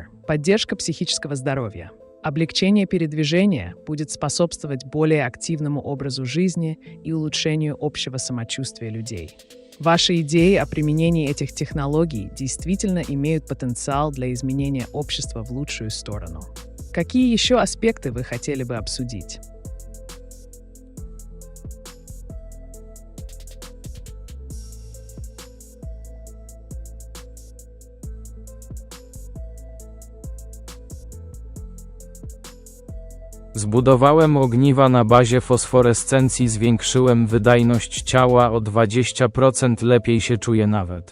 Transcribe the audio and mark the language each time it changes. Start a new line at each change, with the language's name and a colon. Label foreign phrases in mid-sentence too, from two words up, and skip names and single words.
Russian: Поддержка психического здоровья. Облегчение передвижения будет способствовать более активному образу жизни и улучшению общего самочувствия людей. Ваши идеи о применении этих технологий действительно имеют потенциал для изменения общества в лучшую сторону. Какие еще аспекты вы хотели бы обсудить?
Polish: Zbudowałem ogniwa na bazie fosforescencji, zwiększyłem wydajność ciała o 20%, lepiej się czuję nawet.